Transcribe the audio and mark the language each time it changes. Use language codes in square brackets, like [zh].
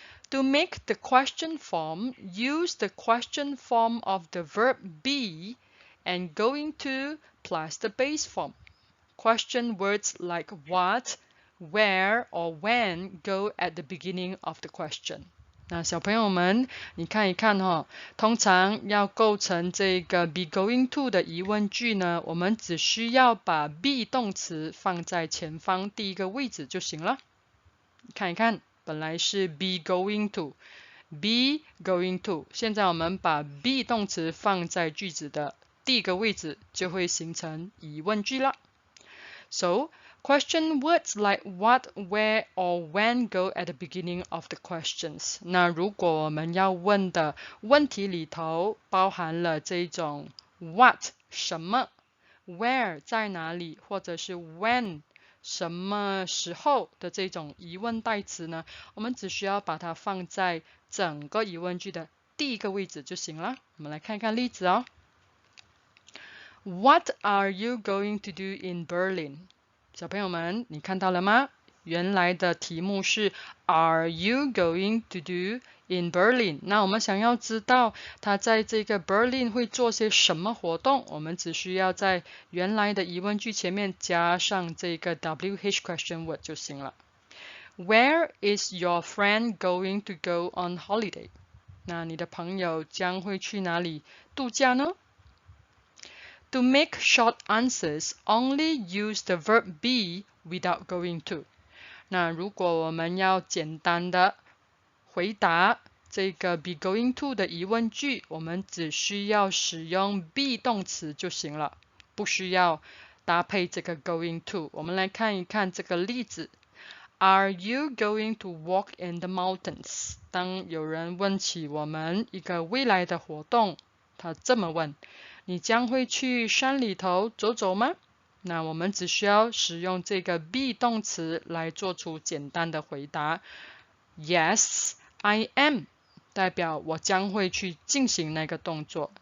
[en] To make the question form, use the question form of the verb be and going to plus the base form. Question words like what, where, or when go at the beginning of the question. [zh] 那小朋友们，你看一看通常要构成这个 be going to 的疑问句呢，我们只需要把 be 动词放在前方第一个位置就行了。看一看，本来是 be going to，be going to， 现在我们把 be 动词放在句子的第一个位置，就会形成疑问句了。 So, question words like what, where, or when go at the beginning of the questions. 那如果我们要问的问题里头包含了这种 what 什么 where 在哪里，或者是 when 什么时候的这种疑问代词呢，我们只需要把它放在整个疑问句的第一个位置就行了。我们来看看例子 [en] What are you going to do in Berlin? [zh] 小朋友们，你看到了吗？原来的题目是 [en] Are you going to do in Berlin? [zh] 那我们想要知道他在这个 Berlin 会做些什么活动，我们只需要在原来的疑问句前面加上这个 WH question word 就行了。 [en] Where is your friend going to go on holiday? [zh] 那你的朋友将会去哪里度假呢？ [en] To make short answers, only use the verb be without going to. [zh] 那如果我们要简单的回答这个 be going to 的疑问句，我们只需要使用 be 动词就行了，不需要搭配这个 going to。我们来看一看这个例子。 [en] Are you going to walk in the mountains? [zh] 当有人问起我们一个未来的活动，他这么问。你将会去山里头走走吗？那我们只需要使用这个 be 动词来做出简单的回答。 [en] Yes, I am， [zh] 代表我将会去进行那个动作。